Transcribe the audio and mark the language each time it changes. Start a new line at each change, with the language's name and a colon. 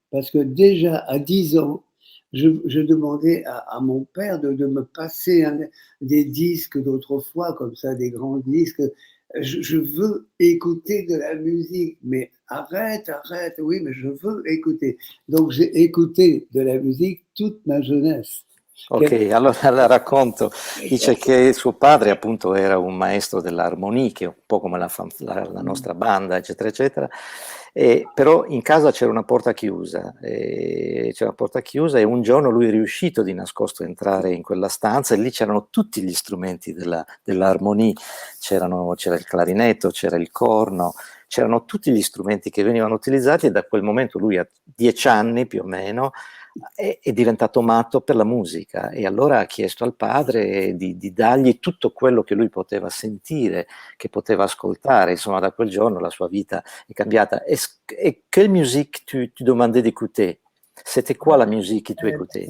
French: Parce que déjà à 10 ans, je demandais à mon père de me passer des disques d'autrefois, comme ça, des grands disques. Je veux écouter de la musique, mais arrête, arrête, oui, mais je veux écouter. Donc j'ai écouté de la musique toute ma jeunesse.
Italian: ok, allora la racconto. Dice che suo padre appunto era un maestro dell'armonie, che è un po' come la nostra banda, eccetera, eccetera, però in casa c'era una porta chiusa, e un giorno lui è riuscito di nascosto a entrare in quella stanza e lì c'erano tutti gli strumenti dell'armonie, c'era il clarinetto, c'era il corno, c'erano tutti gli strumenti che venivano utilizzati e da quel momento lui a 10 anni più o meno è diventato matto per la musica e allora ha chiesto al padre di dargli tutto quello che lui poteva sentire, che poteva ascoltare, insomma da quel giorno la sua vita è cambiata.
French: Et quelle musique tu demandais d'écouter? C'était quoi la musique que tu écoutais?